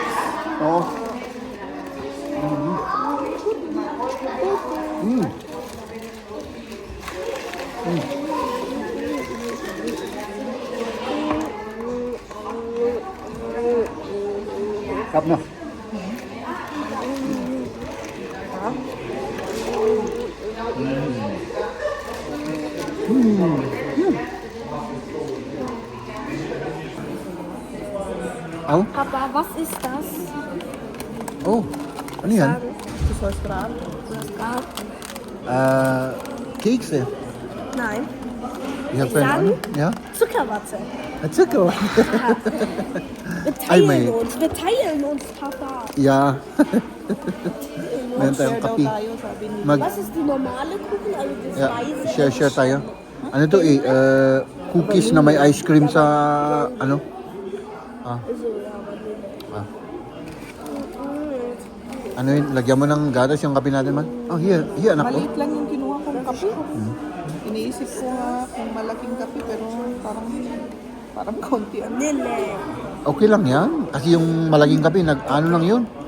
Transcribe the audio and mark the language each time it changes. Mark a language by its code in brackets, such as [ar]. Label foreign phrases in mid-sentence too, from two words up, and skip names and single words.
[tl] Oo. Sarap na. [de] Au? Papa, was ist das? [tl] Oh, ano yan? So, strap. [de] Was gab? [en] Cakes eh. [de] Nein. [en] You have [de] Ich sagen? Ja? Zuckerwatte. Zucker. Wir [tl] Ay, [de] teilen [tl] may- [de] uns. Wir teilen uns, Papa. Ja. [tl] Meron tayong Share daw kape. tayo, sabi nila. Mag, [de] Was ist die normale Kuchen? Also das ja, weiße? [tl] share tayo. Ano to eh, cookies na may ice cream sa, ano? [de] Also, ja, Vanille. [tl] Ano yun, lagyan mo ng gatas yung kape natin man? [en] Oh, here anak ko. [tl] Maliit lang yung kinuha kong kape. Iniisip ko nga kung malaking kape pero parang konti ano. [de] Vanille. [tl] Okay lang yan. Kasi yung malaking kape, ano lang yun.